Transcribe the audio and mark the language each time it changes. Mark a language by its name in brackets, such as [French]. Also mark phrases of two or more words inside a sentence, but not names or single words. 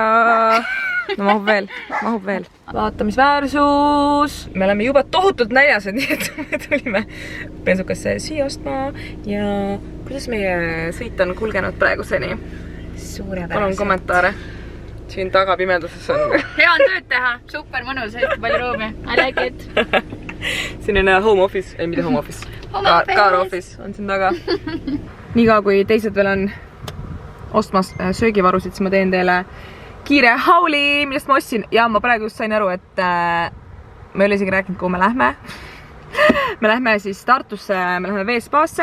[Estonian] No mahub veel. Vaatamisväärsus. Me oleme juba tohutult näljased, nii et me tulime bensukasse süüa ostma ja kuidas meie sõit on kulgenud praeguseni? Palun kommentaare. Siin taga pimeduses on. Hea on tööd teha, super mõnus, hästi palju ruumi. [English] I like it. [Estonian] Siin on [English] home office, [Estonian] ei mitte [English] home office. Car office [Estonian] on siin taga. Nii ka kui teised veel on ostmas söögivarusid, siis ma teen teile kiire hauli, millest ma ostsin. Ja ma praegu just sain aru, et ma ei ole isegi rääkinud, kuhu me lähme. Me lähme siis Tartusse, me lähme Veespaasse.